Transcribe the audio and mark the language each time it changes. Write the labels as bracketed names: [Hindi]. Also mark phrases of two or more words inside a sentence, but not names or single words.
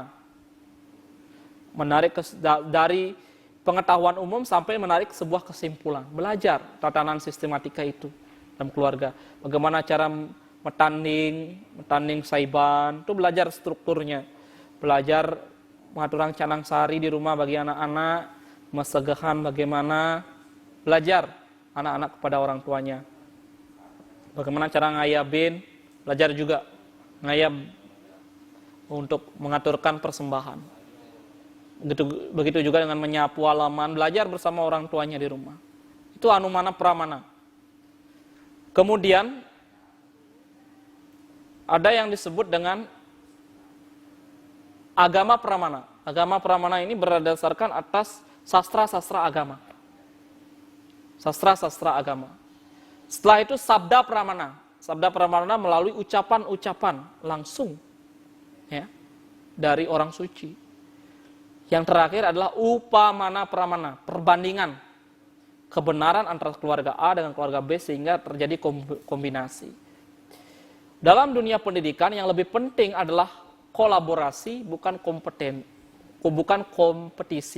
[Indonesian] Menarik dari pengetahuan umum sampai menarik sebuah kesimpulan. Belajar tatanan sistematika itu dalam keluarga. Bagaimana cara [Balinese] metanding saiban, [Indonesian] itu belajar strukturnya. Belajar mengaturang canang sari di rumah bagi anak-anak, mesegahan bagaimana, belajar anak-anak kepada orang tuanya. Bagaimana cara ngayabin, belajar juga ngayab untuk mengaturkan persembahan. Begitu juga dengan menyapu halaman, belajar bersama orang tuanya di rumah. Itu [Sanskrit] anumana pramana. [Indonesian] Kemudian ada yang disebut dengan [Sanskrit] agama pramana. Agama pramana [Indonesian] ini berdasarkan atas sastra-sastra agama. Sastra-sastra agama. Setelah itu [Sanskrit] sabda pramana. Sabda pramana [Indonesian] melalui ucapan-ucapan langsung ya, dari orang suci. Yang terakhir adalah [Sanskrit] upamana pramana, [Indonesian] perbandingan kebenaran antara keluarga A dengan keluarga B sehingga terjadi kombinasi. Dalam dunia pendidikan yang lebih penting adalah kolaborasi, bukan kompetisi.